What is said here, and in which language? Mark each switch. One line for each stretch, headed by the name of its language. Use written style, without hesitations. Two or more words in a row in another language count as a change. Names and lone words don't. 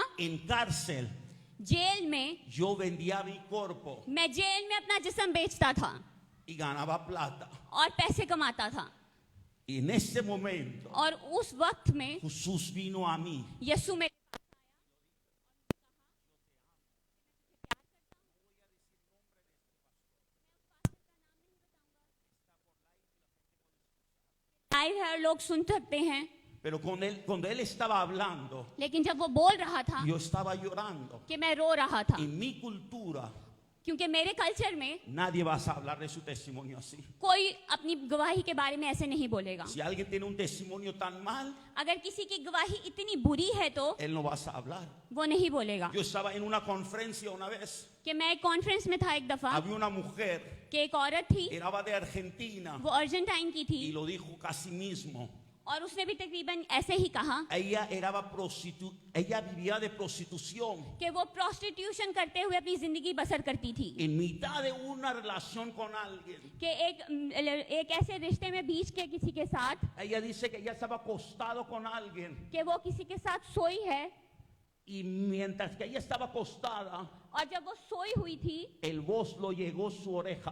Spanish: en cárcel.
Urdu: جیل میں,
Spanish: Yo vendía mi cuerpo
Urdu: میں جیل میں اپنا جسم بیچتا تھا
Spanish: y ganaba plata.
Urdu: اور پیسے کماتا تھا,
Spanish: Y en ese momento
Urdu: اور اس وقت میں
Spanish: Jesús vino a mí.
Urdu: یسوع میرے لائیو ہے اور لوگ سن سکتے ہیں,
Spanish: Pero cuando él estaba hablando,
Urdu: لیکن جب وہ بول رہا تھا
Spanish: yo estaba llorando.
Urdu: کہ میں رو رہا تھا,
Spanish: En mi cultura,
Urdu: کیونکہ میرے کلچر میں
Spanish: nadie va a hablar de su testimonio así.
Urdu: کوئی اپنی گواہی کے بارے میں ایسے نہیں بولے گا.
Spanish: Si alguien tiene un testimonio tan mal,
Urdu: اگر کسی کی گواہی اتنی بری ہے تو
Spanish: él no va a hablar.
Urdu: وہ نہیں بولے گا.
Spanish: Yo estaba en una conferencia una vez.
Urdu: کہ میں ایک کانفرنس میں تھا ایک دفعہ,
Spanish: Había una mujer,
Urdu: کہ ایک عورت تھی,
Spanish: era de Argentina,
Urdu: وہ ارجنٹائن کی تھی,
Spanish: y lo dijo casi mismo.
Urdu: اور اس نے بھی تقریباً ایسے ہی کہا
Spanish: Ella vivía de prostitución
Urdu: کہ وہ پروسٹیٹیوشن کرتے ہوئے اپنی زندگی بسر کرتی تھی,
Spanish: en mitad de una relación con alguien.
Urdu: کہ ایک ایسے رشتے میں بیچ کے کسی کے ساتھ,
Spanish: Ella dice que ella estaba acostado con alguien
Urdu: کہ وہ کسی کے ساتھ سوئی ہے,
Spanish: y mientras que ella estaba acostada,
Urdu: اور جب وہ سوئی ہوئی تھی
Spanish: el voz lo llegó a su oreja.